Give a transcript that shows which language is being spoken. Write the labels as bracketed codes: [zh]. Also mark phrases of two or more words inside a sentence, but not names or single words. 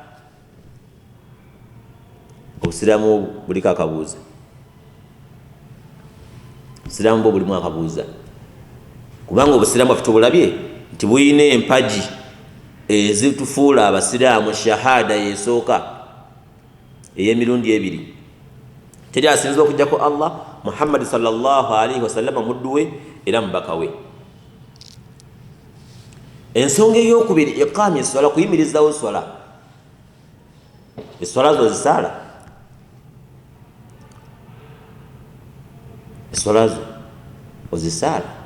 [lg] Obusiraamu buliko akabuuza, obusiraamu bwo bulimu akabuuza, kubanga obusiraamu bwaffe tubulabye nti buyina empaji ezitufuula abasiraamu shahada yesooka ey'emirundi ebiri. Teri asinzibwa okujjako Allah Muhammad [ar] صلى الله عليه وسلم [lg] muddu we era mubaka we. Ensonga ey'okubiri iqaami esswala, kuyimirizawo esswala. Esswala zo zisaala eswala zo ozisaala.